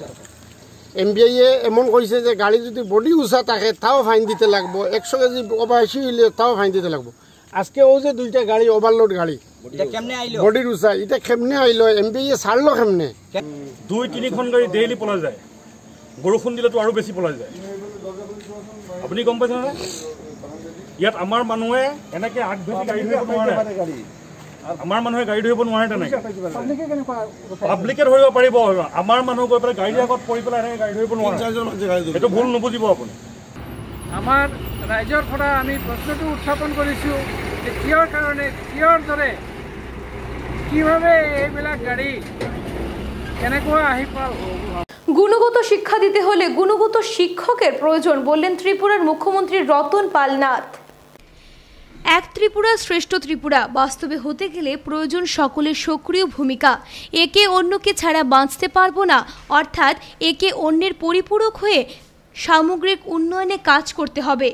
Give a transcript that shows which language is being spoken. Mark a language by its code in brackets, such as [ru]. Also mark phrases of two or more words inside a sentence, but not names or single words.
[bn] MBI এমন কইছে যে গাড়ি যদি বডি উঁচা থাকে তাও ফাইন দিতে লাগবো, 100 কেজি ওভারশি হইলে তাও ফাইন দিতে লাগবো। আজকে ও যে 2টা গাড়ি ওভারলোড গাড়ি বডির উঁচা, এটা কেমনে আইলো? MBI ছাড়লো কেমনে? [as] 2-3খন গাড়ি ডেইলি পলা যায়, বৰষুণ দিলেতো আৰু বেছি পলা যায়। আপুনি গম পাইছে নহয়? ইয়াত আমাৰ মানুহে এনেকে আগ ধৰি গাড়ী ধৰিব নোৱাৰে, আমাৰ মানুহে গাড়ী ধৰিব নোৱাৰে। তেনেকে পাব্লিকে ধৰিব পাৰিব, আমাৰ মানুহ গৈ পেলাই গাড়ীৰ আগত পৰি পেলাই এনেকে গাড়ী ধৰিব নোৱাৰে। এইটো ভুল নুবুজিব আপুনি। আমাৰ ৰাইজৰ পৰা আমি প্ৰশ্নটো উত্থাপন কৰিছোঁ যে কিয়ৰ কাৰণে, কিয়ৰ দৰে, কিভাবে এইবিলাক গাড়ী কেনেকুৱা আহি পাল। [bn] গুণগত শিক্ষা দিতে হলে গুণগত শিক্ষকের প্রয়োজন বললেন ত্রিপুরার মুখ্যমন্ত্রী রতন পাল নাথ। এক ত্রিপুরা শ্রেষ্ঠ ত্রিপুরা বাস্তবে হতে গেলে প্রয়োজন সকলের সক্রিয় ভূমিকা। একে অন্যকে ছাড়া বাঁচতে পারবো না, অর্থাৎ একে অন্যের পরিপূরক হয়ে সামগ্রিক উন্নয়নে কাজ করতে হবে।